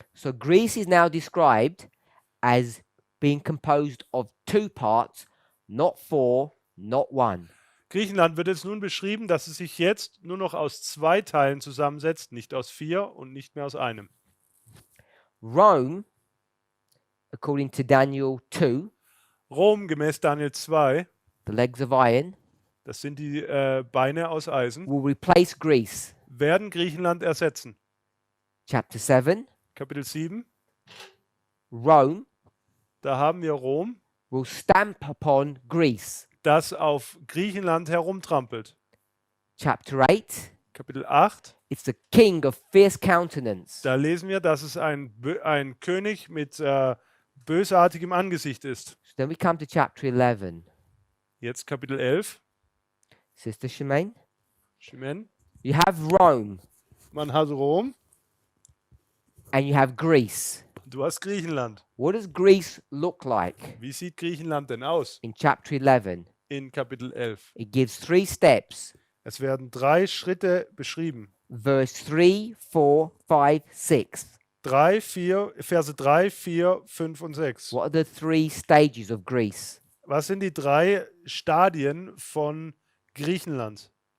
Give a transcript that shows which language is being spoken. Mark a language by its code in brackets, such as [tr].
[en] So Greece is now described as being composed of 2 parts, not 4, not 1. [de] Griechenland wird jetzt nun beschrieben, dass es sich jetzt nur noch aus 2 Teilen zusammensetzt, nicht aus 4 und nicht mehr aus einem. [en] Rome, according to Daniel 2, [de] Rom gemäß Daniel 2, [en] the legs of iron, [de] das sind die Beine aus Eisen, [en] will replace Greece. [de] werden Griechenland ersetzen. [en] Chapter 7, [de] Kapitel 7, [en] Rome [de] da haben wir Rom, [en] will stamp upon Greece. [de] das auf Griechenland herumtrampelt. [en] Chapter 8, [de] Kapitel 8, [en] it's the king of fierce countenance. [de] da lesen wir, dass es ein König mit bösartigem Angesicht ist. [en] So then we come to chapter 11. [de] Jetzt Kapitel 11, [en] Sister Shemaine, [de] Shimen. [en] you have Rome [de] Man hat Rom, [en] and you have Greece. [de] du hast Griechenland. [en] What does Greece look like [de] Wie sieht Griechenland denn aus [en] in chapter 11? [de] in Kapitel 11? [en] It gives 3 steps. [de] Es werden 3 Schritte beschrieben. [en] Verse 3, 4, 5, 6. [de] Verse 3, 4, 5 und 6. [en] What are the 3 stages of Greece? [de] Was sind die 3 Stadien von Griechenland?